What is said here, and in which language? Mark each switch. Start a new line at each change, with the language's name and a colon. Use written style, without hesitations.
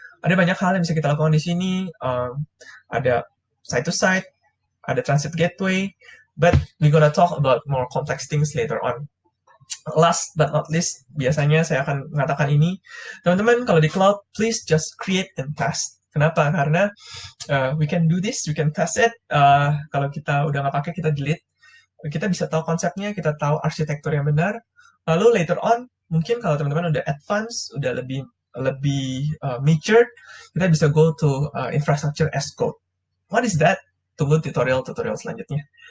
Indonesian: Ada banyak hal yang bisa kita lakukan di sini.
English: Ada site-to-site, ada transit gateway, but we're gonna talk about more complex things later on.
Indonesian: Last but not least, biasanya saya akan mengatakan ini, teman-teman kalau di cloud,
English: please just create and test.
Indonesian: Kenapa?
English: Karena we can do this, we can test it.
Indonesian: Kalau kita udah nggak pakai, kita delete. Kita bisa tahu konsepnya, kita tahu arsitektur yang benar. Lalu
English: later on,
Indonesian: mungkin kalau teman-teman udah advance, udah lebih matured, kita bisa go to infrastructure as code.
English: What is that?
Indonesian: Tunggu tutorial selanjutnya.